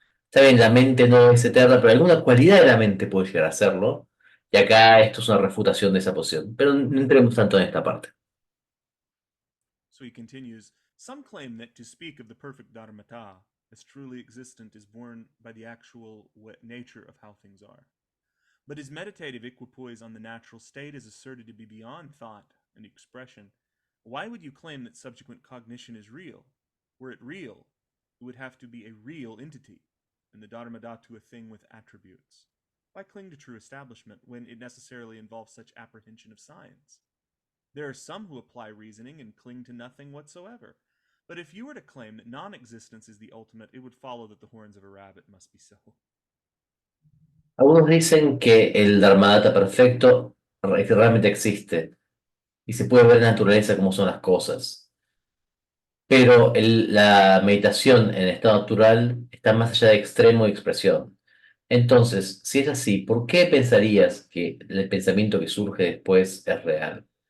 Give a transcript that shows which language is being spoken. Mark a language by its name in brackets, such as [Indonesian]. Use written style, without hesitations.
[Spanish] Está bien, la mente no es eterna, pero alguna cualidad de la mente puede llegar a serlo. Y acá esto es una refutación de esa posición. Pero no entremos tanto en esta parte. [English] So he continues, some claim that to speak of the perfect Dharmata as truly existent is born by the actual nature of how things are. But his meditative equipoise on the natural state is asserted to be beyond thought and expression. Why would you claim that subsequent cognition is real? Were it real, it would have to be a real entity, and the Dharmadhatu a thing with attributes. Why cling to true establishment when it necessarily involves such apprehension of science? There are some who apply reasoning and cling to nothing whatsoever. But if you were to claim that non-existence is the ultimate, it would follow that the horns of a rabbit must be so. [Spanish] Algunos dicen que el Dharmadhata perfecto realmente existe y se puede ver en la naturaleza como son las cosas. Pero la meditación en estado natural está más allá de extremo y expresión. Entonces, si es así, ¿por qué pensarías que el pensamiento que surge después es real?